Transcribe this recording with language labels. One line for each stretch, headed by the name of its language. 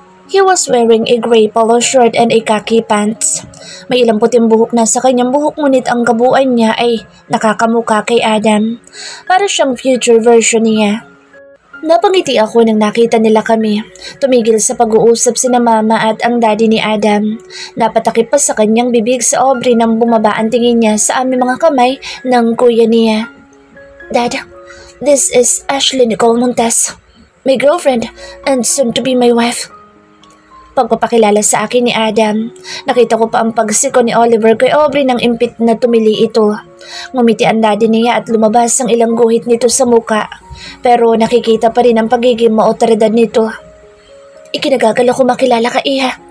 English: He was wearing a gray polo shirt and a khaki pants.
Filipino: May ilang puting buhok na sa kanyang buhok ngunit ang kabuuan niya ay nakakamuka kay Adam. Para siyang future version niya. Napangiti ako nang nakita nila kami. Tumigil sa pag-uusap sina Mama at ang daddy ni Adam. Napatakip pa sa kanyang bibig sa Aubrey nang bumaba ang tingin niya sa aming mga kamay ng kuya niya.
English: Dad, this is Ashley Nicole Montes, my girlfriend and soon to be my wife.
Filipino: pagpapakilala sa akin ni Adam. Nakita ko pa ang pagsiko ni Oliver kay Aubrey nang impit na tumili ito. Ngumiti ang daddy niya at lumabas ang ilang guhit nito sa muka. Pero nakikita pa rin ang pagiging maotoridad nito. Ikinagagal ako makilala ka, Iha.